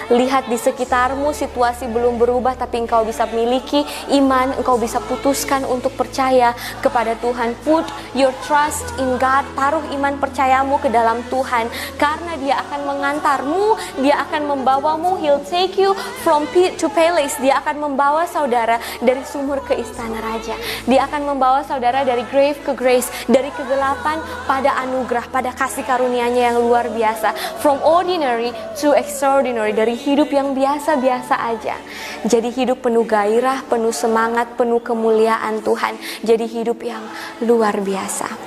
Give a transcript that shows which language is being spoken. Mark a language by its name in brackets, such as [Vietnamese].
[Indonesian] Lihat di sekitarmu, situasi belum berubah, tapi engkau bisa miliki iman, engkau bisa putuskan untuk percaya kepada Tuhan. [English] Put your trust in God, [Indonesian] taruh iman percayamu ke dalam Tuhan, karena dia akan mengantarmu, dia akan membawamu. [English] He'll take you from pit to palace. [Indonesian] Dia akan membawa saudara dari sumur ke istana raja. Dia akan membawa saudara dari grave ke grace, dari kegelapan pada anugerah, pada kasih karunia-Nya yang luar biasa. [English] From ordinary to extraordinary, [Indonesian] dari hidup yang biasa-biasa aja jadi hidup penuh gairah, penuh semangat, penuh kemuliaan Tuhan, jadi hidup yang luar biasa.